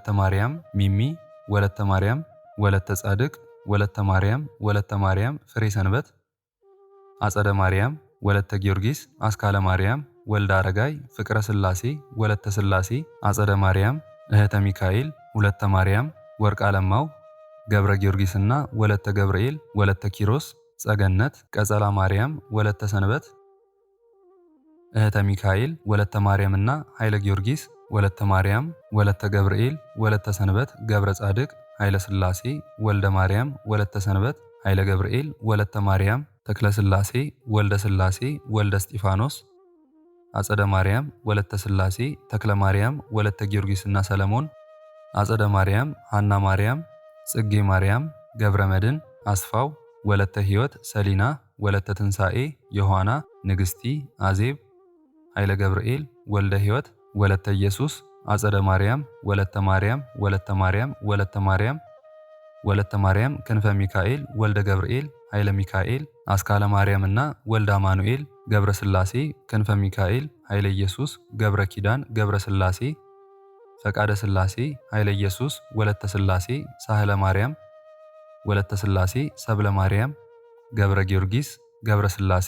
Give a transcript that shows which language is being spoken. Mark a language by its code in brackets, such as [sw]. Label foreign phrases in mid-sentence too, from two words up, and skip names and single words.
[am] ማርያም ሚሚ ወለተ ማርያም ወለተ ጻድቅ ወለተ ማርያም ፍሬ ሰንበት አጸደ ማርያም ወለተ ጊዮርጊስ አስካለ ማርያም ወልደ አረጋይ ፍቅረ ስላሴ ወለተ ስላሴ አጸደ ማርያም እህተ ሚካኤል ሁለተ ማርያም ወርቅ አለማው ገብረ ጊዮርጊስና ወለተ ገብርኤል ወለተ ኪሮስ ጸገነት ቀጸላ ማርያም ወለተ ሰንበት እህተ ሚካኤል ወለተ ማርያምና ኃይለ ጊዮርጊስ ወለተ ማርያም ወለተ ገብርኤል ወለተ ሰንበት ገብረ ጻድቅ ኃይለ ስላሴ ወልደ ማርያም ወለተ ሰንበት ኃይለ ገብርኤል ወለተ ማርያም ተክለ ስላሴ ወልደ ስላሴ ወልደ እስጢፋኖስ አጸደ ማርያም ወለተ ስላሴ ተክለ ማርያም ወለተ ጊዮርጊስና ሰለሞን አጸደ ማርያም ሐና ማርያም ጽጌ ማርያም ገብረ መድን አስፋው ወለተ ሕይወት ሰሊና ወለተ ትንሣኤ ዮሐና ንግስቲ አዜብ ኃይለ ገብርኤል ወልደ ሕይወት ወለተ ኢየሱስ አጸደ ማርያም ወለተ ማርያም ወለተ ማርያም ወለተ ማርያም ወለተ ማርያም ክንፈ ሚካኤል ወልደ ገብርኤል ኃይለ ሚካኤል አስካለ ማርያምና ወልደ አማኑኤል ገብረ ስላሴ ክንፈ ሚካኤል ኃይለ ኢየሱስ ገብረ ኪዳን ገብረ ስላሴ ፈቃደ ስላሴ ኃይለ ኢየሱስ ወለተ ስላሴ ሳህለ ማርያም ወለተ ስላሴ ሰብለ ማርያም ገብረ ጊዮርጊስ ገብረ ስላሴ